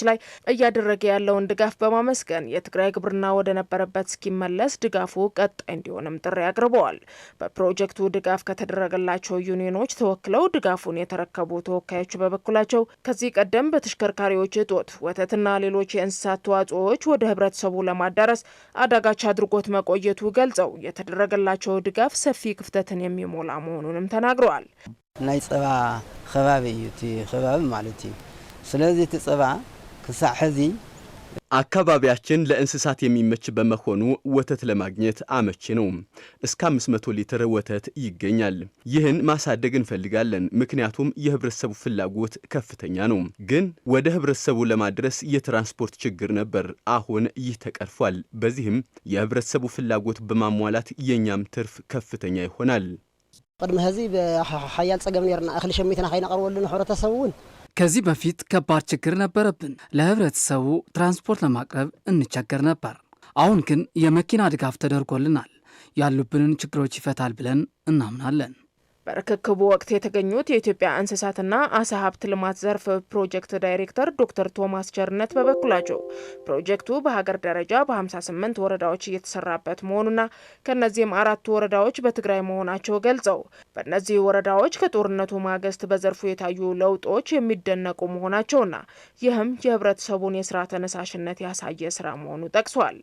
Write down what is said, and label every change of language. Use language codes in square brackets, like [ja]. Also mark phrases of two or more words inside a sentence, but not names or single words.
[am] ላይ እያደረገ ያለውን ድጋፍ በማመስገን የትግራይ ግብርና ወደ ነበረበት እስኪመለስ ድጋፉ ቀጣይ እንዲሆንም ጥሪ አቅርበዋል። በፕሮጀክቱ ድጋፍ ከተደረገላቸው ዩኒየኖች ተወክለው ድጋፉን የተረከቡ ተወካዮች በበኩላቸው ከዚህ ቀደም በተሽከርካሪዎች እጦት ወተትና ሌሎች የእንስሳት ተዋጽኦዎች ወደ ህብረተሰቡ ለማዳረስ አዳጋች አድርጎት መቆየቱ ገልጸው የተደረገላቸው ድጋፍ ሰፊ ክፍተትን የሚ ሞላ መሆኑንም ተናግረዋል። [ti] ናይ ጸባ ከባቢ እዩ እቲ ከባቢ ማለት እዩ። ስለዚህ እቲ ጸባ ክሳዕ ሕዚ [am] አካባቢያችን ለእንስሳት የሚመች በመሆኑ ወተት ለማግኘት አመቺ ነው። እስከ 500 ሊትር ወተት ይገኛል። ይህን ማሳደግ እንፈልጋለን፣ ምክንያቱም የህብረተሰቡ ፍላጎት ከፍተኛ ነው። ግን ወደ ህብረተሰቡ ለማድረስ የትራንስፖርት ችግር ነበር። አሁን ይህ ተቀርፏል። በዚህም የህብረተሰቡ ፍላጎት በማሟላት የኛም ትርፍ ከፍተኛ ይሆናል። [ti] ቅድመ ህዚ በሓያል ጸገም ነርና እኽሊ ሸሚትና ከይነቀርበሉ ህብረተሰቡን [am] ከዚህ በፊት ከባድ ችግር ነበረብን። ለህብረተሰቡ ትራንስፖርት ለማቅረብ እንቸገር ነበር። አሁን ግን የመኪና ድጋፍ ተደርጎልናል። ያሉብንን ችግሮች ይፈታል ብለን እናምናለን። በርክክቡ ወቅት የተገኙት የኢትዮጵያ እንስሳትና አሳ ሀብት ልማት ዘርፍ ፕሮጀክት ዳይሬክተር ዶክተር ቶማስ ቸርነት በበኩላቸው ፕሮጀክቱ በሀገር ደረጃ በ58 ወረዳዎች እየተሰራበት መሆኑና ከነዚህም 4 ወረዳዎች በትግራይ መሆናቸው ገልጸው በእነዚህ ወረዳዎች ከጦርነቱ ማግስት በዘርፉ የታዩ ለውጦች የሚደነቁ መሆናቸውና ይህም የህብረተሰቡን የስራ ተነሳሽነት ያሳየ ስራ መሆኑ ጠቅሷል።